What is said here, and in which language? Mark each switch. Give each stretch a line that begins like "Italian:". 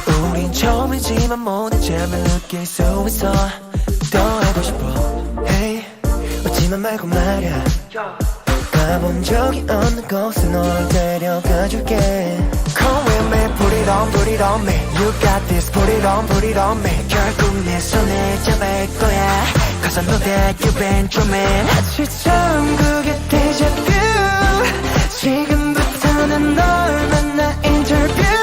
Korean: 우린 처음이지만 모든 점을 느낄 수 있어. 더 알고 싶어. Hey, 웃지만 말고 말야. 가본 적이 없는 곳에 널 데려가줄게.
English: Come with me, put it on, put it on me. You got this, put it on me.
Korean: 결국 내 손을 잡을 거야.
English: Cause I know that you've been dreaming.
Korean: 마치 처음 그게 데자뷰. 지금부터는 널 만나 인터뷰.